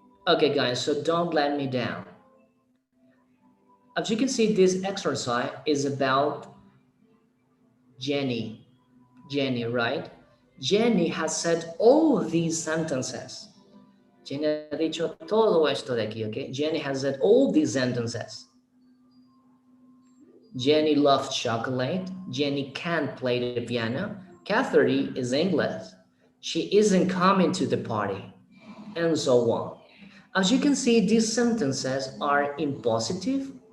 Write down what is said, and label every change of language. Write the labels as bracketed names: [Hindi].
[English] Okay, guys, so don't let me down. As you can see, this exercise is about Jenny. Jenny, right? Jenny has said all these sentences. [Spanish] Jenny ha dicho todo esto de aquí, okay? [English] Jenny has said all these sentences. Jenny loves chocolate. Jenny can't play the piano. Catherine is English. She isn't coming to the party. And so on. As you can see, these sentences are in positive.